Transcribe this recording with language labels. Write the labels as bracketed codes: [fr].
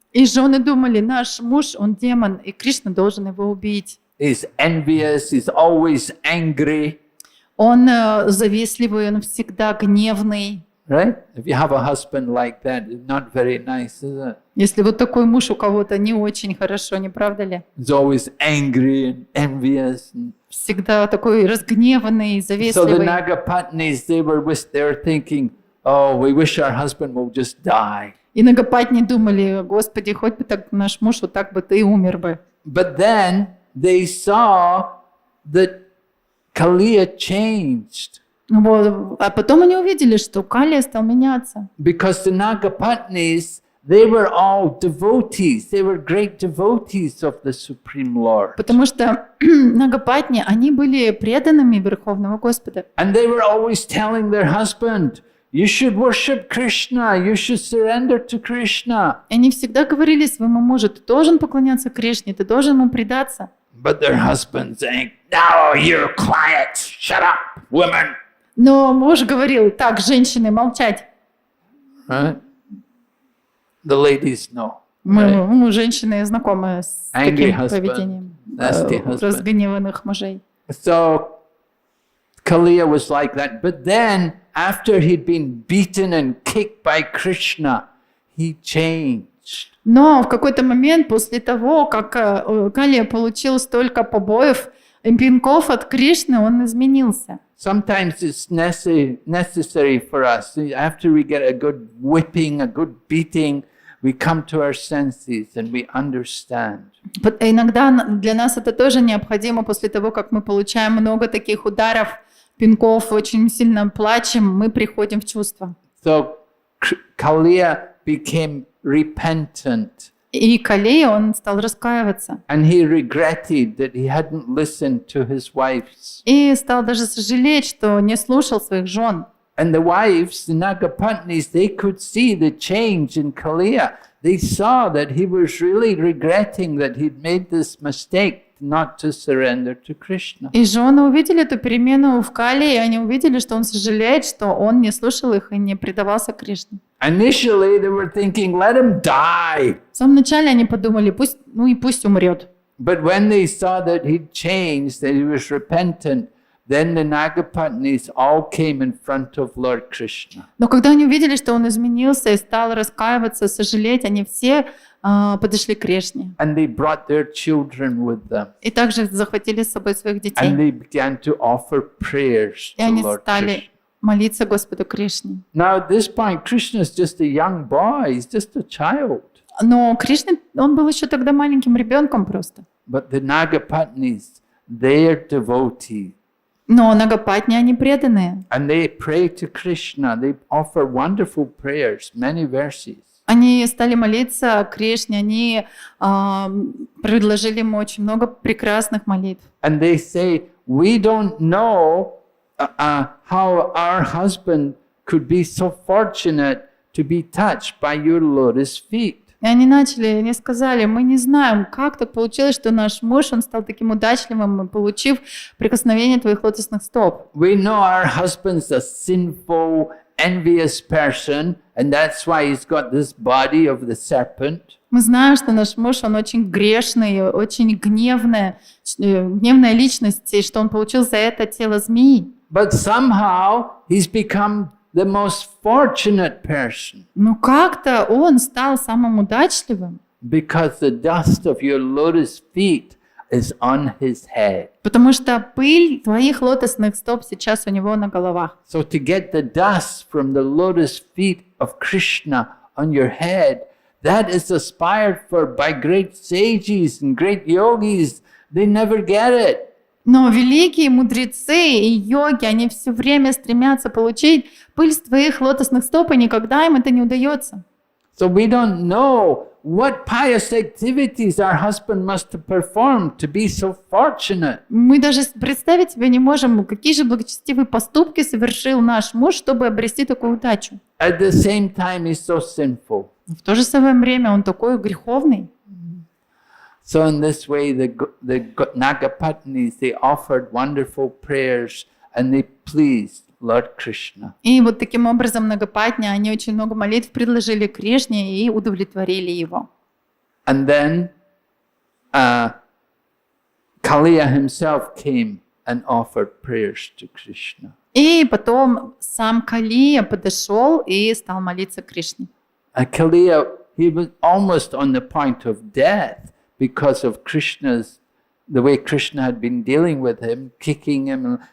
[ru] И жены думали, наш муж, он демон, и Кришна должен его убить. [en] He's envious. He's always angry. [ru] Он завистливый, он всегда гневный. [en] Right? If you have a husband like that, it's not very nice, is it? [ru] Если вот такой муж у кого-то, не очень хорошо, не правда ли? [en] He's always angry and envious. [ru] Всегда такой разгневанный, [en] So the [ru] завистливый. [en] Nagapatnis, they were thinking, oh, we wish our husband will just die. [ru] И Нагапатни думали, Господи, хоть бы так наш муж вот так бы ты и умер бы. [en] But then they saw that Kaliya changed. [ru] Вот. А потом они увидели, что Калия стал меняться. [en] Because the Nagapatnis, they were all devotees. They were great devotees of the Supreme Lord. [ru] Потому что Нагапатни, они были преданными Верховного Господа. [en] And they were always telling their husband, you should worship Krishna, you should surrender to Krishna. [ru] И они всегда говорили своему мужу: ты должен поклоняться Кришне, ты должен ему предаться. [en] But their husbands saying, no, you're quiet, shut up, women. [ru] Но муж говорил: так, женщины, молчать. [en] Right? The ladies know. [ru] Мы, женщины, знакомы с [en] Angry [ru] таким [en] husband, [ru] поведением [en] nasty husband. [ru] разгневанных мужей. [en] So Kaliya was like that. But then, after he'd been beaten and kicked by Krishna, he changed. [ru] Но в какой-то момент, после того, как Калия получил столько побоев и пинков от Кришны, он изменился. [en] Sometimes it's necessary for us. After we get a good whipping, a good beating, we come to our senses and we understand. [ru] Иногда для нас это тоже необходимо. После того, как мы получаем много таких ударов, пинков, очень сильно плачем, мы приходим в чувство. [en] So Kaliya became repentant. [ru] И Калия, он стал раскаиваться. [en] And he regretted that he hadn't listened to his wives. [ru] И стал даже сожалеть, что не слушал своих жен. [en] And the wives, the Nagapatnis, they could see the change in Kaliya. They saw that he was really regretting that he'd made this mistake not to surrender to Krishna. [ru] И жены увидели эту перемену в Калии, и они увидели, что он сожалеет, что он не слушал их и не предавался Кришне. [en] Initially, they were thinking, let him die. [ru] В самом начале они подумали: пусть умрет. [en] But when they saw that he'd changed, that he was repentant, then the Nagapatnis all came in front of Lord Krishna. [ru] Но когда они увидели, что он изменился и стал раскаиваться, сожалеть, они все подошли к Кришне. [en] And they brought their children with them. [ru] И также захватили с собой своих [en] And [ru] детей. [en] they began to offer prayers [ru] И [en] to [ru] они [en] Lord [ru] стали [en] Krishna. [ru] молиться Господу Кришне. [en] Now at this point, Krishna is just a young boy. He's just a child. [ru] Но Кришна, он был еще тогда маленьким ребенком просто. [en] But the Nagapatnis, they're devotees. [ru] Но Нагапатни, они преданные. [en] And they pray to Krishna. They offer wonderful prayers, many verses. [ru] Они стали молиться Кришне, они предложили ему очень много прекрасных молитв. [en] And they say, we don't know how our husband could be so fortunate to be touched by your lotus feet. [ru] И они сказали: мы не знаем, как так получилось, что наш муж, он стал таким удачливым, получив прикосновение твоих лотосных стоп. [en] We know our husband's a sinful, envious person, and that's why he's got this body of the serpent. [ru] Мы знаем, что наш муж, он очень грешный, очень гневная личность, и что он получил за это тело змеи. [en] But somehow he's become the most fortunate person [ru] Но как-то он стал самым удачливым, [en] because the dust of your lotus feet is on his head. [ru] потому что пыль твоих лотосных стоп сейчас у него на головах. [en] So to get the dust from the lotus feet of Krishna on your head, that is aspired for by great sages and great yogis. They never get it. [ru] Но великие мудрецы и йоги, они все время стремятся получить пыль с твоих лотосных стоп, и никогда им это не удается. [en] So we don't know what pious activities our husband must have performed to be so fortunate. [ru] Мы даже представить себе не можем, какие же благочестивые поступки совершил наш муж, чтобы обрести такую удачу. [en] At the same time, he's so sinful. [ru] В то же самое время он такой греховный. [en] So in this way, the Nagapatnis, they offered wonderful prayers and they pleased Lord Krishna. [ru] И вот таким образом Нагапатни, они очень много молитв предложили Кришне и удовлетворили его. [en] And then Kaliya himself came and offered prayers to Krishna. [ru] И потом сам Калия подошел и стал молиться Кришне. [en] Kaliya, he was almost on the point of death because of the way Krishna had been dealing with him, kicking him.